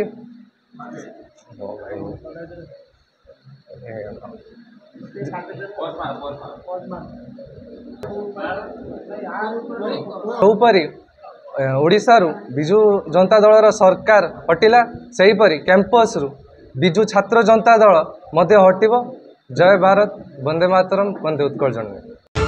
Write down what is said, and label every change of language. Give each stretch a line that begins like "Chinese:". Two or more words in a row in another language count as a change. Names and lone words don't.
Odia: ଉପରି ଓଡ଼ିଶା ରୁ ବିଜୁ ଜନତା ଦଳ ସରକାର ହଟିଲା ସେହିପରି କ୍ୟାମ୍ପସ ରୁ ବିଜୁ ଛାତ୍ର ଜନତା ଦଳ ମଧ୍ୟ ହଟିବୁ। ଜୟ ଭାରତ, ବନ୍ଦେ ମାତରମ, ବନ୍ଦେ ଉତ୍କଳ ଜନନୀ।